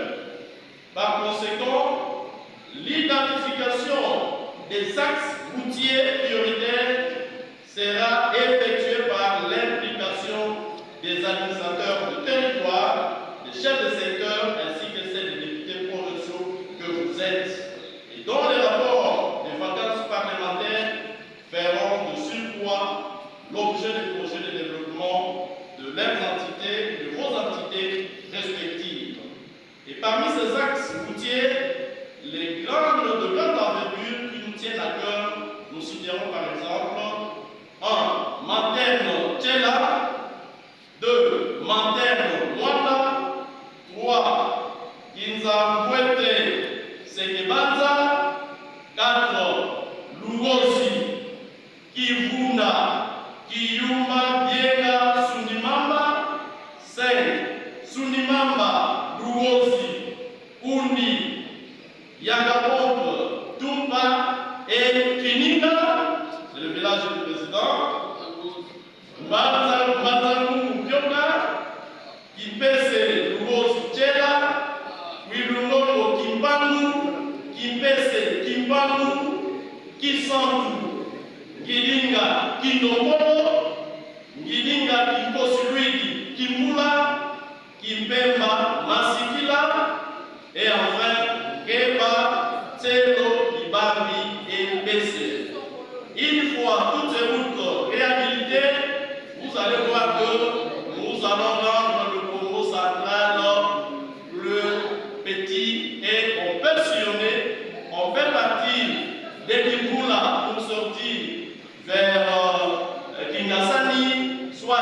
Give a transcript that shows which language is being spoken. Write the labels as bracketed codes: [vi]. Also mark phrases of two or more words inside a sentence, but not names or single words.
[fr] Par conséquent, l'identification des axes routiers prioritaires sera effectuée par l'implication des administrateurs de territoire, des chefs de secteur ainsi que celles des députés provinciaux que vous êtes et dont les rapports des vacances parlementaires feront de surcroît l'objet des projets de développement de leurs entités, de vos entités respectives. Et parmi ces axes routiers, les de grande envergure qui nous tiennent à cœur, nous citerons par exemple 1. Manterne Tchela, 2. Manterne Mwanda, 3. Kinzambwete Sekebanza, 4. Lugosi, Kivuna, Kiyumba, Biega, Sunimamba, 5. Sunimamba, Lugosi, Undi, Yagapombe, Tumba et Kininga, c'est le village du président, Mbanzangu, Bioka, Kimpese, Lugosi, Tchela, Wilungo, Kimbangu, Kimpese, Kimbangu, Kisantu, Gilinga, Kindomolo, Gilinga, Kimposuidi, Kimbula, Kimpemba, Masikila, et enfin, Keba, Tselo, Ibami et Bessé. Une fois toutes ces routes réhabilitées, vous allez voir que nous allons rendre le Congo central plus petit et on peut sillonner, on peut partir des Kimbula pour sortir vers Kingasani, soit.